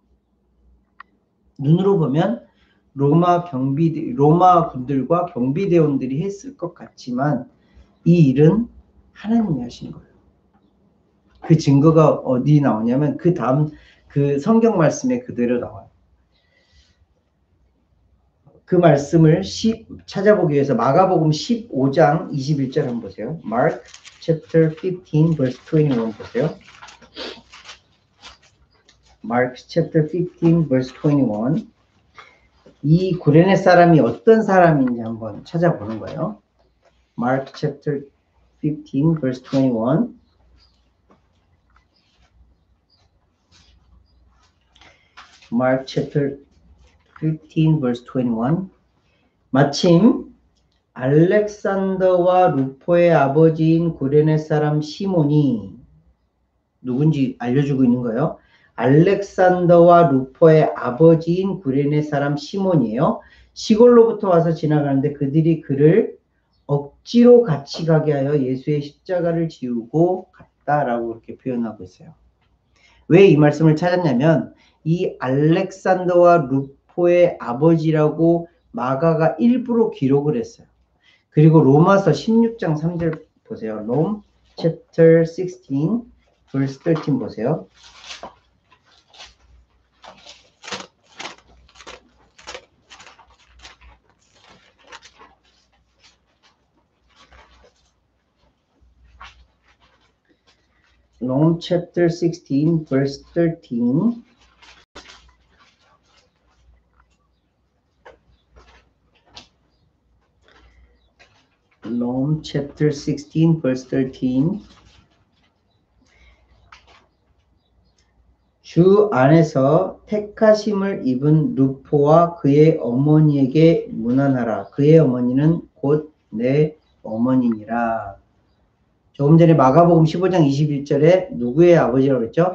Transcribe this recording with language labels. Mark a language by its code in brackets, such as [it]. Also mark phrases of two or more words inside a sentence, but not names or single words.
[ko] 눈으로 보면 로마 군들과 경비대원들이 했을 것 같지만 이 일은 하나님이 하신 거예요. 그 증거가 어디 나오냐면 그 다음 그 성경 말씀에 그대로 나와요. 그 말씀을 찾아보기 위해서 마가복음 15장 21절 한번 보세요. [en] Mark chapter 15 verse 21 보세요. Mark chapter 15 verse 21. [ko] 이 구레네 사람이 어떤 사람인지 한번 찾아보는 거예요. [en] Mark chapter 15 verse 21. Mark chapter 15 verse 21. [ko] 마침 알렉산더와 루포의 아버지인 구레네 사람 시몬이 누군지 알려주고 있는 거예요. 알렉산더와 루포의 아버지인 구레네 사람 시몬이에요. 시골로부터 와서 지나가는데 그들이 그를 억지로 같이 가게 하여 예수의 십자가를 지우고 갔다라고 이렇게 표현하고 있어요. 왜 이 말씀을 찾았냐면 이 알렉산더와 루포의 아버지라고 마가가 일부러 기록을 했어요. 그리고 로마서 16장 3절 보세요. [en] Rome chapter 16 verse 13 보세요. Rome chapter 16 verse 13. Rome chapter 16, verse 13. [ko] 주 안에서 택하심을 입은 루포와 그의 어머니에게 문안하라. 그의 어머니는 곧 내 어머니니라. 조금 전에 마가복음 15장 21절에 누구의 아버지라고 했죠?